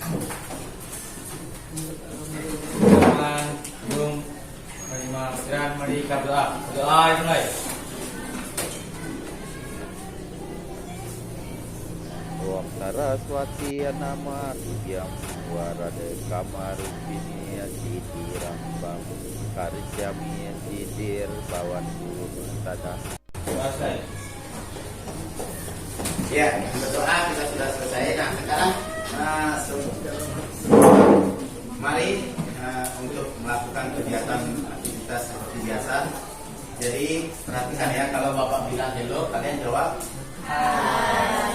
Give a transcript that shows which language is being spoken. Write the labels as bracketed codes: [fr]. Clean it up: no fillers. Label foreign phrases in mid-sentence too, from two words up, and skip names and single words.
[id] Mari kita berdoa. Berdoa mulai. [sa] Om Saraswati nama yang warade kamaru bini siti rambang karisyami sidir bawan guru tada. [id] Selesai. Ya, berdoa kita sudah selesai. Nah, sekarang mari untuk melakukan kegiatan aktivitas seperti biasa. Jadi perhatikan ya, kalau Bapak bilang hello, kalian jawab hai.